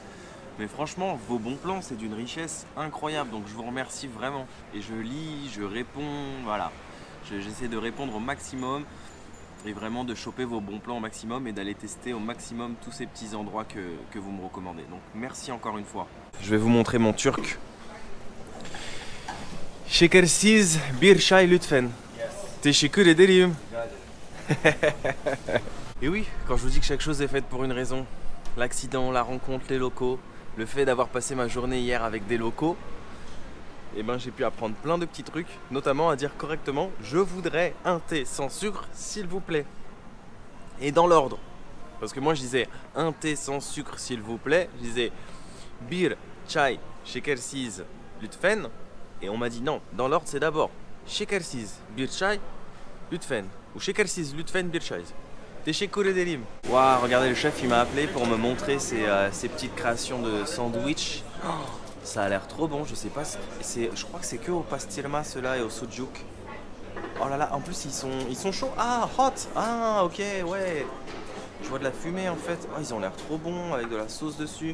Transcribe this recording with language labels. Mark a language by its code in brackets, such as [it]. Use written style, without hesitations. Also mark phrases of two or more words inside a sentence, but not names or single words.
[fr] Mais franchement, vos bons plans, c'est d'une richesse incroyable. Donc je vous remercie vraiment. Et je lis, je réponds, voilà. J'essaie de répondre au maximum et vraiment de choper vos bons plans au maximum et d'aller tester au maximum tous ces petits endroits que vous me recommandez. Donc merci encore une fois. Je vais vous montrer mon turc. [tr] Şekersiz bir çay lütfen. Teşekkür ederim. [fr] Et oui, quand je vous dis que chaque chose est faite pour une raison, l'accident, la rencontre, les locaux, le fait d'avoir passé ma journée hier avec des locaux, et ben j'ai pu apprendre plein de petits trucs, notamment à dire correctement « Je voudrais un thé sans sucre, s'il vous plaît ». Et dans l'ordre. Parce que moi je disais « Un thé sans sucre, s'il vous plaît ». Je disais « [tr] Bir, chai, şekersiz, lütfen ». [fr] Et on m'a dit non, dans l'ordre c'est d'abord « [tr] Şekersiz, bir chai, lütfen ». Ou « Şekersiz, lütfen, bir chai ». Teşekkür ederim. [fr] Waouh, regardez, le chef il m'a appelé pour me montrer ses petites créations de sandwich. Oh, ça a l'air trop bon, je sais pas, je crois que c'est que au pastirma ceux-là et au sucuk. Oh là là, en plus ils sont chauds. Ah, hot. Ah, ok, ouais. Je vois de la fumée en fait. Oh, ils ont l'air trop bons avec de la sauce dessus.